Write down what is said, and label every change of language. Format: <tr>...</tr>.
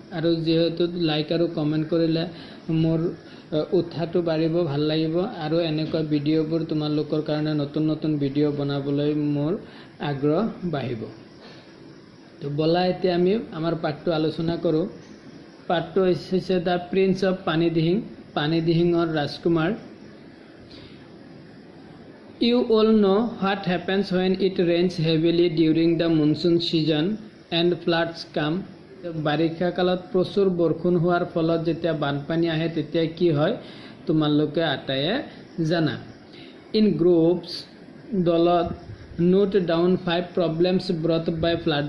<as>আৰু যেহেতু লাইক আৰু কমেণ্ট কৰিলে মোৰ উৎসাহটো বাঢ়িব, ভাল লাগিব আৰু এনেকুৱা ভিডিঅ'বোৰ তোমালোকৰ কাৰণে নতুন নতুন ভিডিঅ' বনাবলৈ মোৰ আগ্ৰহ বাঢ়িব। তো বলা এতিয়া আমি আমাৰ পাঠটো আলোচনা কৰোঁ। পাঠটো হৈছে the prince of পানীডিং, পানীডিঙৰ Rajkumar.</as> <en>You all know what happens when it rains heavily during the monsoon season and floods come.</en> <as>বাৰিষা কালত প্ৰচুৰ বৰষুণ হোৱাৰ ফলত যেতিয়া বানপানী আহে তেতিয়া কি হয় তোমালোকে আটায়ে জানা।</as> <en>In groups, দলত, note down 5 problems brought by flood.</en>